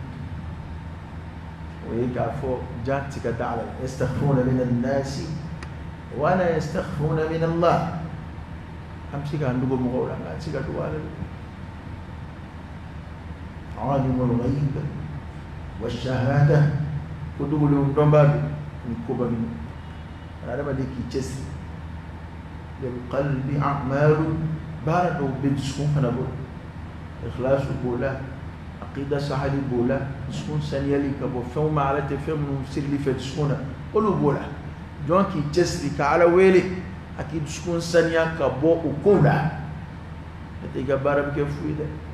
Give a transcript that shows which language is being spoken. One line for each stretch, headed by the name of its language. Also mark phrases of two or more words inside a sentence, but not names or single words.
Bambara: o ye k'a fɔ jaa ti ka da ala
Arabic: يستخفون من الناس ولا يستخفون من الله
Bambara: an bɛ se k'an dogo mɔgɔw la nka an tɛ se ka dogo ala la
Arabic: عالم الغيب والشهادة
Bambara: ko dogolenw dɔnbaa don ni koba min adamaden k'i cɛsiri
Arabic: بالقلب أعمال
Bambara: baara dɔw bɛ dusukun fana bolo ikhlasu b'o la aqida sahali b'o la dusukun saniyali ka bɔ fɛnw ma ala tɛ fɛn minnu sirili fɛ dusukun na olu b'o la jɔn k'i cɛsiri ka ala wele a k'i dusukun saniya ka bɔ o kow la n'o tɛ i ka baara bɛ kɛ fu ye dɛ